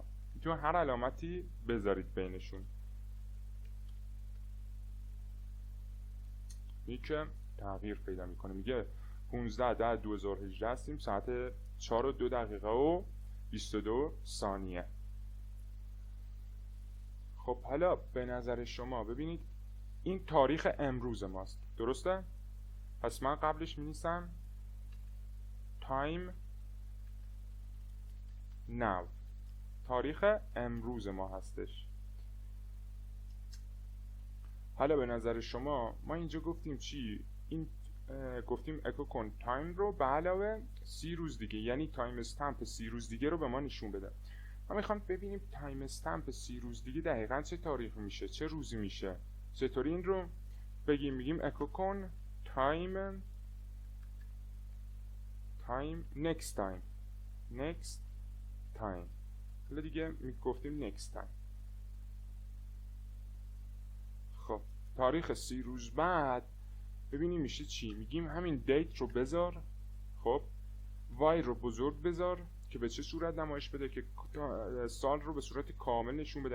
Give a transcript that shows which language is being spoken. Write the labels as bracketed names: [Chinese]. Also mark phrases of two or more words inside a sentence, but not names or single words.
[Persian] میتونید هر علامتی بذارید بینشون. این که تغییر پیدا میکنه، میگه 15/10/2018 هستیم، ساعت 4:02:22. خب حالا به نظر شما ببینید این تاریخ امروز ماست، درسته؟ پس من قبلش می‌نویسم [English] time now، [Persian] تاریخ امروز ما هستش. حالا به نظر شما ما اینجا گفتیم چی؟ این گفتیم اکو کن تایم رو به علاوه 30 روز دیگه، یعنی [English] time stamp [Persian] 30 روز دیگه رو به ما نشون بده. ما میخوام ببینیم [English] time stamp [Persian] 30 روز دیگه دقیقاً چه تاریخی میشه، چه روزی میشه. چطوری این رو بگیم؟ میگیم اکو کن تایم [English] next time. [Persian] حالا دیگه میگفتیم [English] next time. [Persian] خب تاریخ 30 روز بعد ببینیم میشه چی. میگیم همین دیت رو بذار، خب وای رو بزرگ بذار که به چه صورت نمایش بده، که سال رو به صورت کامل نشون بده.